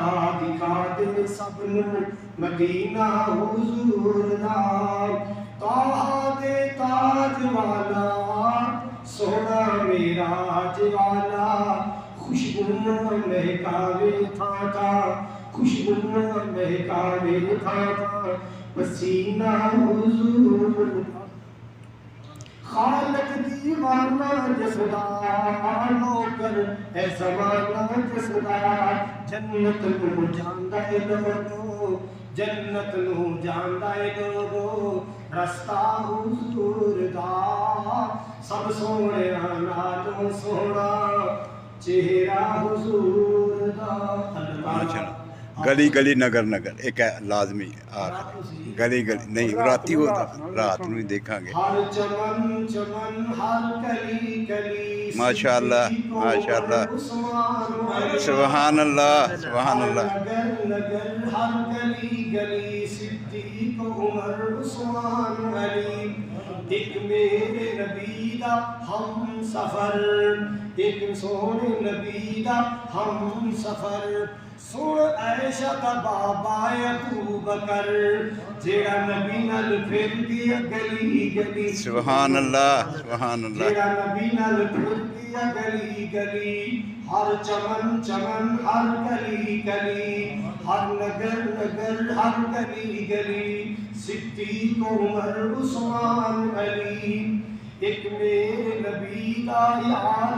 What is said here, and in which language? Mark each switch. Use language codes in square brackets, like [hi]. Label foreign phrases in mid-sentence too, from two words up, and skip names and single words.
[pa] دکھا دے سب نو مدینہ حضور دا، طٰہٰ دے تاج والا سونا معراج والا، خوشبو مہکاوے تھاں تھاں، خوشبو مہکاوے تھاں تھاں، پسینہ حضور دا، خالق دیوانہ جسدا، نوکر اے زمانہ جسدا، جنت نو جاندا اے لوگو، جنت نو جاندا اے لوگو، رستہ حضور دا، سب سونیاں نالوں سونا چہرہ حضور دا۔ ماشاءاللہ۔ گلی گلی نگر نگر ایک ہے لازمی، گلی گلی نہیں راتی ہوتا، رات نو ہی دیکھا گے۔ ہر چمن چمن ہر گلی گلی، [ar] ماشاءاللہ ماشاءاللہ سبحان اللہ سبحان اللہ۔ [pa] نگر نگر ہر گلی گلی، صدیق عمر عثمان علی، ایک میرے نبی دا ہم سفر ایک سونے نبی دا ہم سفر سن عائشہ دا بابا ابو بکر جیڑا نبی نال پھر دیا گلی گلی [ar] سبحان اللہ سبحان اللہ [pa] جیڑا نبی نال پھر دیا گلی گلی ہر چمن چمن ہر گلی گلی ہر نگر نگر ہر گلی گلی صدیق عمر عثمان علی ایک میرے نبی کا یار